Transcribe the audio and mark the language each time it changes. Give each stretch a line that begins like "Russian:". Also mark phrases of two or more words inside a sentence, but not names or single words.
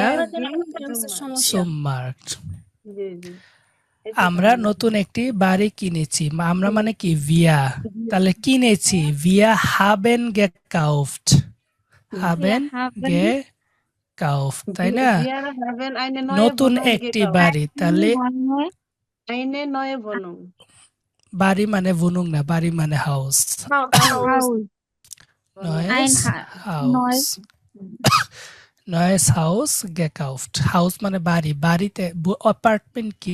German: Er
Bangla: হয় যেন রেফারেন্সের সমস্যা
German: zum Markt.
Bangla: জি জি আমরা নতুন একটি বাড়ি কিনেছি। আমরা মানে কি? ভিয়া। তাহলে কিনেছি,
German: wir haben gekauft. haben gekauft,
Bangla: তাই না?
German: Wir haben eine neue
Bangla: নতুন
German: Wohnung
Bangla: একটি
German: gekauft.
Bangla: বাড়ি, তাহলে
German: Eine neue Wohnung.
Bangla: বাড়ি মানে ভুনুং না, বাড়ি মানে হাউস।
German: Haus. neues Haus, neues Haus gekauft.
Bangla: হাউস মানে বাড়ি, বাড়িতে অ্যাপার্টমেন্ট কি?